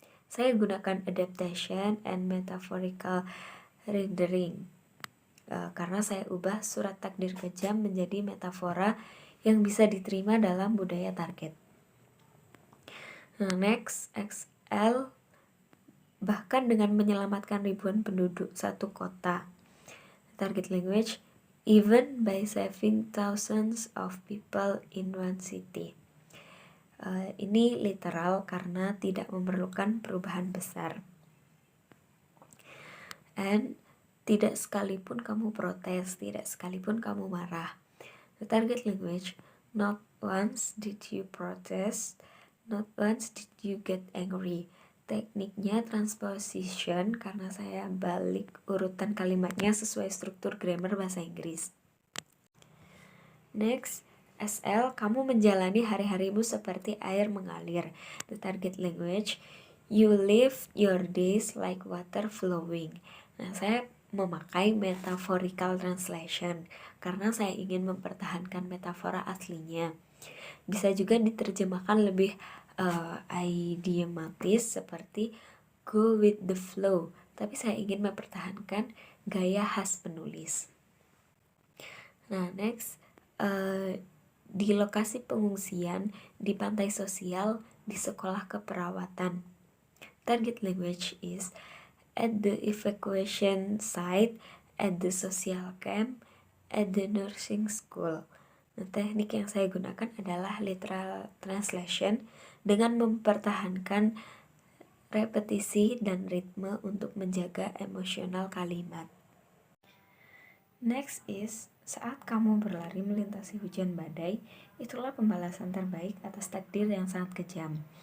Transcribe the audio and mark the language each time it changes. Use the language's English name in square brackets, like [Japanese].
[Indonesian] Saya gunakan adaptation and metaphorical rendering karena saya ubah surat takdir kejam menjadi metafora yang bisa diterima dalam budaya target. Next, XL, bahkan dengan menyelamatkan ribuan penduduk satu kota. [English] Target language, even by saving thousands of people in one city. [Indonesian] Ini literal karena tidak memerlukan perubahan besar. And tidak sekalipun kamu protes, tidak sekalipun kamu marah. [English] The target language, not once did you protest, not once did you get angry. [Indonesian] Tekniknya transposition karena saya balik urutan kalimatnya sesuai struktur grammar bahasa Inggris. Next, SL, kamu menjalani hari-harimu seperti air mengalir. [English] The target language, you live your days like water flowing. [Indonesian] Nah, saya memakai metaphorical translation karena saya ingin mempertahankan metafora aslinya. Bisa juga diterjemahkan lebih idiomatis seperti [English] go with the flow, [Indonesian] tapi saya ingin mempertahankan gaya khas penulis. Nah, next, di lokasi pengungsian, di pantai sosial, di sekolah keperawatan. [English] Target language is at the evacuation site, at the social camp, at the nursing school. [Indonesian] Nah, teknik yang saya gunakan adalah literal translation dengan mempertahankan repetisi dan ritme untuk menjaga emosional kalimat. [English] Next is, [Indonesian] saat kamu berlari melintasi hujan badai, itulah pembalasan terbaik atas takdir yang sangat kejam.